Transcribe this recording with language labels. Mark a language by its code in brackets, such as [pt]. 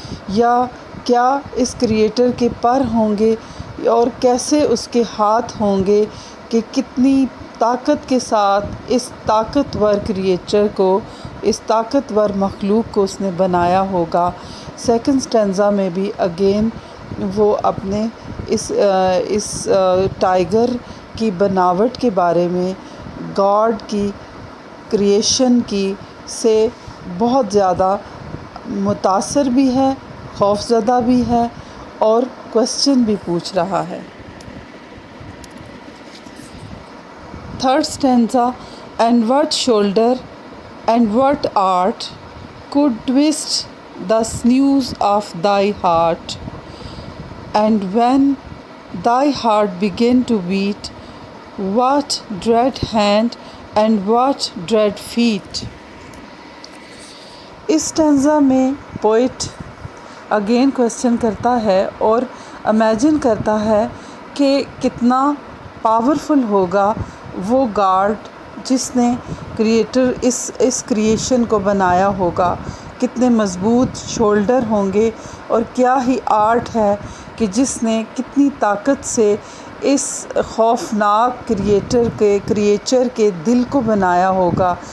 [ur] یا کیا اس کریٹر کے پر ہوں گے اور کیسے اس کے ہاتھ ہوں گے کہ کتنی طاقت کے ساتھ اس طاقتور کریچر کو، اس طاقتور مخلوق کو اس نے بنایا ہوگا۔ سیکنڈ اسٹینزا میں بھی اگین وہ اپنے اس ٹائگر کی بناوٹ کے بارے میں، گاڈ کی کریشن کی سے بہت زیادہ متاثر بھی ہے، خوفزدہ بھی ہے اور کویسچن بھی پوچھ رہا ہے۔ Third stanza, [en] And what shoulder and what art could twist the sinews of thy heart, and when thy heart began to beat, what dread hand and what dread feet. [ur] اس stanza میں poet again question کرتا ہے اور imagine کرتا ہے کہ کتنا powerful ہوگا وہ گاڈ جس نے کریٹر اس کریشن کو بنایا ہوگا، کتنے مضبوط شولڈر ہوں گے، اور کیا ہی آرٹ ہے کہ جس نے کتنی طاقت سے اس خوفناک کریچر کے دل کو بنایا ہوگا.